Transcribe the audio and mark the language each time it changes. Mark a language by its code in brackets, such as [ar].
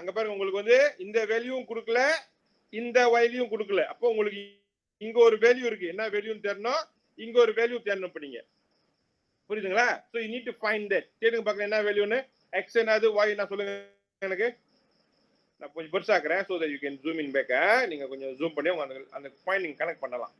[ta] அங்க பாருங்க, உங்களுக்கு வந்து இந்த வேல்யூவும் கொடுக்கல, இந்த வேல்யூவும் கொடுக்கல. அப்போ உங்களுக்கு இங்க ஒரு வேல்யூ இருக்கு. என்ன வேல்யூன்னு தெரியணும், இங்க ஒரு வேல்யூ தெரியணும். இப்ப நீங்க புரியுதுங்களா? [en] So you need to find that. [ta] தேடுங்க பார்க்கலாம் என்ன வேல்யூன்னு. x என்னது, y என்ன சொல்லுங்க எனக்கு. நான் கொஞ்சம் பெருசாக்குறேன் [en] so that you can zoom in back. [ta] நீங்க கொஞ்சம் ஜூம் பண்ணி அந்த பாயிண்ட் நீங்க கனெக்ட் பண்ணலாம்.